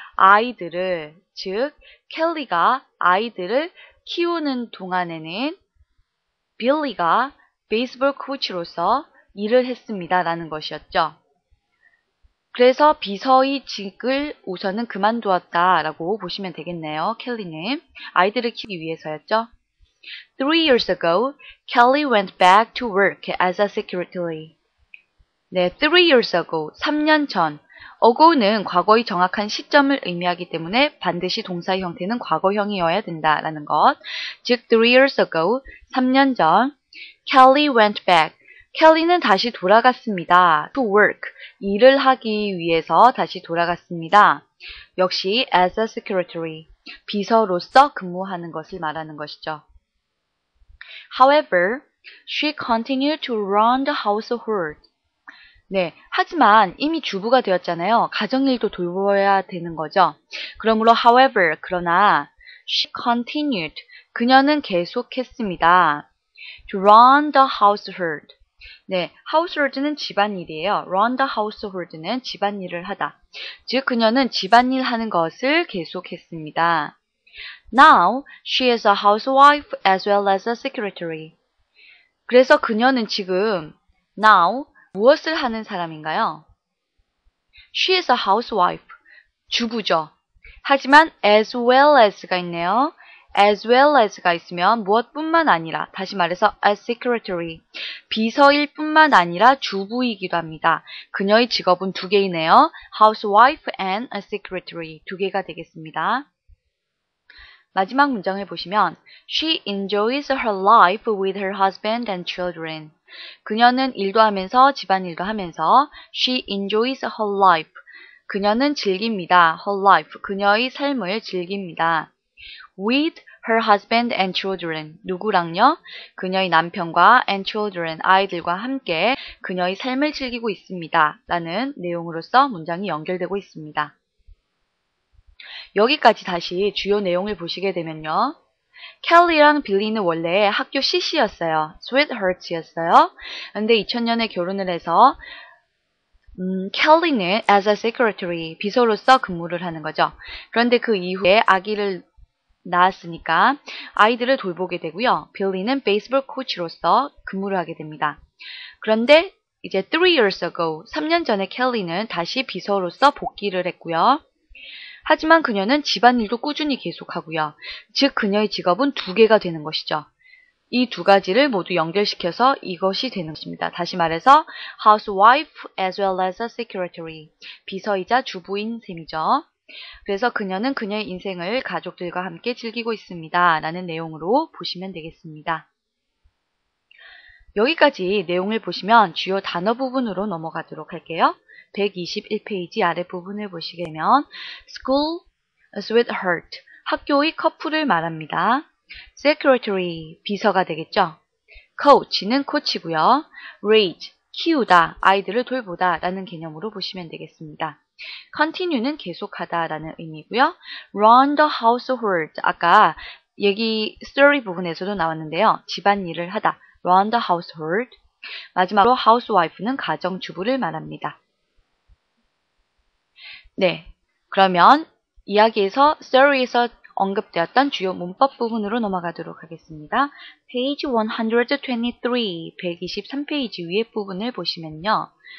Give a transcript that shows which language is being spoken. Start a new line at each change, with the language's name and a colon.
Korean: 아이들을, 즉 켈리가 아이들을 키우는 동안에는 빌리가 베이스볼 코치로서 일을 했습니다. 라는 것이었죠. 그래서 비서의 직을 우선은 그만두었다 라고 보시면 되겠네요. 켈리는 아이들을 키우기 위해서였죠.
English: 3 years ago, Kelly went back to work as a secretary.
Korean: 네,
English: 3 years ago,
Korean: 3년 전. ago는 과거의 정확한 시점을 의미하기 때문에 반드시 동사의 형태는 과거형이어야 된다라는 것. 즉,
English: 3 years ago,
Korean: 3년 전,
English: Kelly went back.
Korean: 켈리는 다시 돌아갔습니다.
English: To work,
Korean: 일을 하기 위해서 다시 돌아갔습니다. 역시
English: as a secretary,
Korean: 비서로서 근무하는 것을 말하는 것이죠.
English: However, she continued to run the household.
Korean: 네, 하지만 이미 주부가 되었잖아요. 가정일도 돌봐야 되는 거죠. 그러므로 however, 그러나
English: she continued,
Korean: 그녀는 계속했습니다.
English: To run the household.
Korean: 네,
English: household는
Korean: 집안일이에요.
English: run the household
Korean: 는 집안일을 하다. 즉, 그녀는 집안일 하는 것을 계속했습니다.
English: Now, she is a housewife as well as a secretary.
Korean: 그래서 그녀는 지금 now, 무엇을 하는 사람인가요?
English: She is a housewife.
Korean: 주부죠. 하지만 as well as가 있네요. as well as가 있으면 무엇뿐만 아니라, 다시 말해서 as secretary, 비서일 뿐만 아니라 주부이기도 합니다. 그녀의 직업은 두 개이네요.
English: housewife and a secretary,
Korean: 두 개가 되겠습니다. 마지막 문장을 보시면
English: She enjoys her life with her husband and children.
Korean: 그녀는 일도 하면서 집안일도 하면서
English: She enjoys her life.
Korean: 그녀는 즐깁니다.
English: Her life.
Korean: 그녀의 삶을 즐깁니다.
English: With her husband and children.
Korean: 누구랑요? 그녀의 남편과
English: and children.
Korean: 아이들과 함께 그녀의 삶을 즐기고 있습니다. 라는 내용으로서 문장이 연결되고 있습니다. 여기까지 다시 주요 내용을 보시게 되면요. 켈리랑 빌리는 원래 학교 CC였어요. sweethearts였어요. 근데 2000년에 결혼을 해서 켈리는
English: as a secretary,
Korean: 비서로서 근무를 하는 거죠. 그런데 그 이후에 아기를 낳았으니까 아이들을 돌보게 되고요. 빌리는 베이스볼 코치로서 근무를 하게 됩니다. 그런데 이제
English: 3 years ago,
Korean: 3년 전에 켈리는 다시 비서로서 복귀를 했고요. 하지만 그녀는 집안일도 꾸준히 계속하고요. 즉 그녀의 직업은 2개가 되는 것이죠. 이 2가지를 모두 연결시켜서 이것이 되는 것입니다. 다시 말해서
English: housewife as well as a secretary,
Korean: 비서이자 주부인 셈이죠. 그래서 그녀는 그녀의 인생을 가족들과 함께 즐기고 있습니다. 라는 내용으로 보시면 되겠습니다. 여기까지 내용을 보시면 주요 단어 부분으로 넘어가도록 할게요. 121페이지 아랫부분을 보시게 되면 school sweetheart, 학교의 커플을 말합니다. secretary, 비서가 되겠죠. coach는 코치고요. raise, 키우다, 아이들을 돌보다 라는 개념으로 보시면 되겠습니다. continue는 계속하다 라는 의미고요.
English: run the household,
Korean: 아까 얘기 story 부분에서도 나왔는데요. 집안일을 하다,
English: run the household.
Korean: 마지막으로 housewife는 가정주부를 말합니다. 네, 그러면 이야기에서 story에서 언급되었던 주요 문법 부분으로 넘어가도록 하겠습니다. page 123, 123페이지 위에 부분을 보시면요.